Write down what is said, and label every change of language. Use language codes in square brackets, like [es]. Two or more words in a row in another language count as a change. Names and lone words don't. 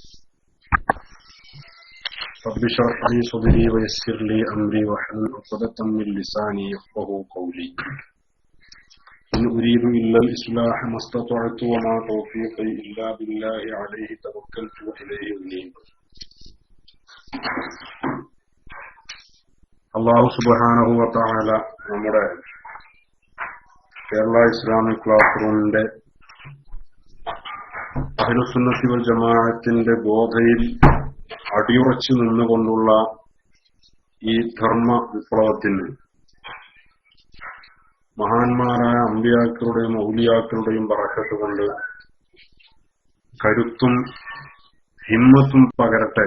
[ar] رب اشرح لي صدري ويسر لي أمري واحلل عقدة من لساني يفقهوا قولي. إن أريد إلا الإصلاح ما استطعت وما توفيقي إلا بالله عليه توكلت وإليه أنيب. الله سبحانه وتعالى [ml] നമ്മുടെ കേരള ഇസ്ലാമിക് ക്ലാസ് റൂമിന്റെ [ar] أهل السنة والجماعة [ml] ബോധയിൽ അടിയുറച്ചു നിന്നുകൊണ്ടുള്ള ഈ ധർമ്മ വിപ്ലവത്തിന് മഹാന്മാരായ അമ്പിയാക്കളുടെയും ഔലിയാക്കളുടെയും ബറക്കത്ത് കൊണ്ട് കരുത്തും ഹിമ്മത്തും പകരട്ടെ.